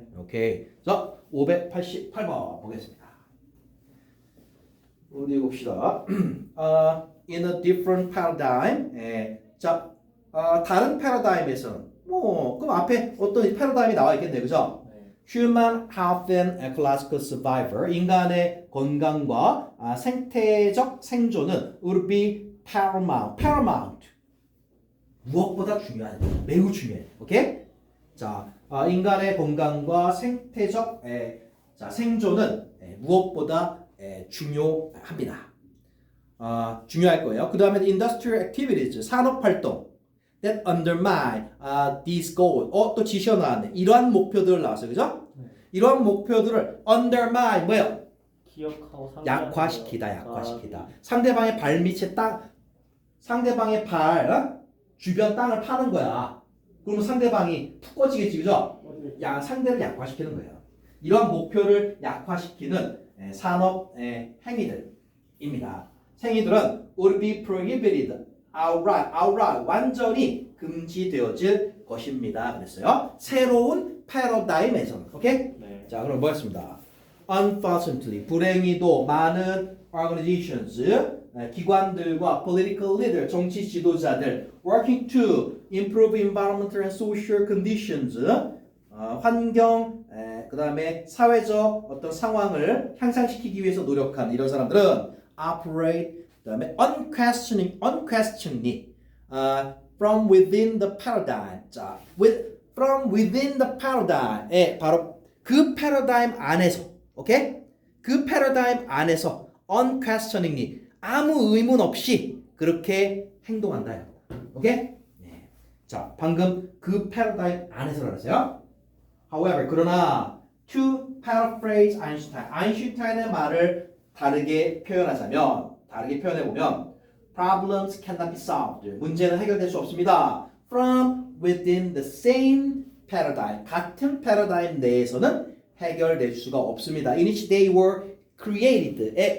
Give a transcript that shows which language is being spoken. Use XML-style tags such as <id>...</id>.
<ko>오케이. 자, 588번 보겠습니다. 어디 봅시다.</ko> <en>In a different paradigm.</en> <ko>자, 다른 패러다임에서는 그럼 앞에 어떤 패러다임이 나와 있겠네요, 그죠?</ko> <en>Human health and ecological survival.</en> <ko>인간의 건강과 생태적 생존은</ko> <en>would be paramount.</en> <ko>무엇보다 중요한, 매우 중요해. 오케이? 자, 인간의 건강과 생태적 생존은 무엇보다 중요합니다. 중요할 거예요.</ko> <en>그 다음에 industrial activities,</en> <ko>산업 활동</ko> <en>that undermine these goals.</en> <ko>또 지시어 나왔네. 이러한 목표들을 나왔어요, 그죠? 이러한 목표들을 undermine 뭐예요? 기억하고 약화시키다. 상대방의 발밑에 상대방의 주변 땅을 파는 거야. 그러면 상대방이 푹 꺼지겠지, 그죠? 상대를 약화시키는 거예요. 이러한 목표를 약화시키는 산업 행위들입니다. 행위들은</ko> <en>would be prohibited outright</en> <ko>완전히 금지되어질 것입니다. 그랬어요. 새로운 패러다임에서는. 오케이? 네. 자, 그럼 뭐였습니다. Unfortunately, 불행히도 많은 organizations, 기관들과</ko> <en>political leader,</en> <ko>정치 지도자들</ko> <en>working to improve environmental and social conditions,</en> <ko>환경, 그 다음에 사회적 어떤 상황을 향상시키기 위해서 노력한 이런 사람들은 operate, 그 다음에</ko> <en>unquestioningly from within the paradigm. 자, from within the paradigm.</en> <ko>바로 그 패러다임 안에서, 오케이? 그 패러다임 안에서 unquestioningly 아무 의문 없이 그렇게 행동한다. 오케이? 네. 자, 방금 그 패러다임 안에서 알았어요.</ko> <en>However,</en> <ko>그러나</ko> <en>to paraphrase Einstein,</en> <ko>아인슈타인의 말을 다르게 표현하자면, 다르게 표현해보면</ko> <en>problems cannot be solved.</en> <ko>문제는 해결될 수 없습니다.</ko> <en>From within the same paradigm.</en> <ko>같은 패러다임 내에서는 해결될 수가 없습니다.</ko> <en>In which they were created.</en>